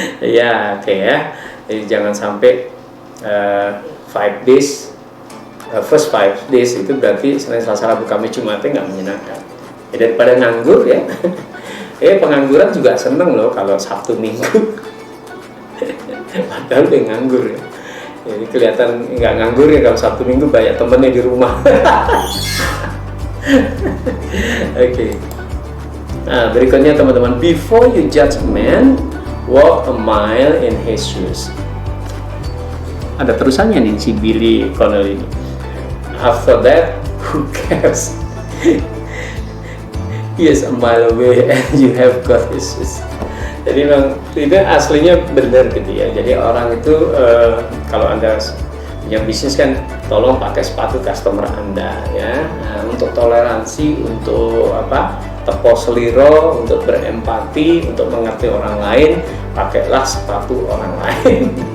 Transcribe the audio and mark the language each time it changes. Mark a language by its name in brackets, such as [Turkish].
[Indonesian] Ya, oke ya. Jadi jangan sampai [English] 5 days first 5 days [Indonesian] itu berarti Senin, Selasa, Rabu, Kamis, Jumatnya nggak menyenangkan. Ya, daripada nganggur ya. Pengangguran juga seneng loh kalau Sabtu Minggu. Padahal dia nganggur ya. Jadi kelihatan nggak nganggur ya kalau Sabtu Minggu, banyak temennya di rumah. Oke. Nah, berikutnya teman-teman, [English] before you judge a man, walk a mile in his shoes. [Indonesian] Ada terusannya nih si Billy Connell ini. [English] After that, who cares? He is a mile away and you have got his shoes. [Indonesian] Jadi memang itu aslinya benar gitu ya. Jadi orang itu kalau Anda punya bisnis kan, tolong pakai sepatu customer Anda ya. Nah, untuk toleransi, untuk tepos seliro, untuk berempati, untuk mengerti orang lain, pakailah sepatu orang lain.